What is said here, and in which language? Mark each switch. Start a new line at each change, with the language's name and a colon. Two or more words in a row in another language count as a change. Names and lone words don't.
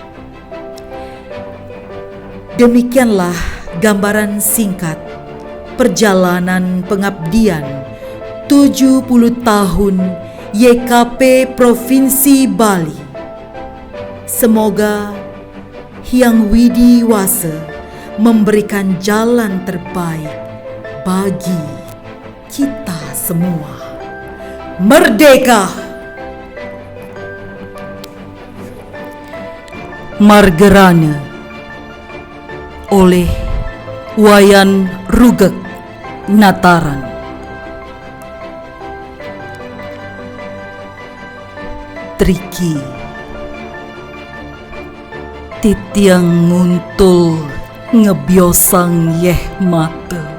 Indonesian: Demikianlah gambaran singkat perjalanan pengabdian 70 tahun YKP Provinsi Bali. Semoga Hyang Widi Wase memberikan jalan terbaik bagi kita semua. Merdeka!
Balinese: Margerane oleh Wayan Rugek Nataran. Triki titiang nguntul ngebiosang yeh mate,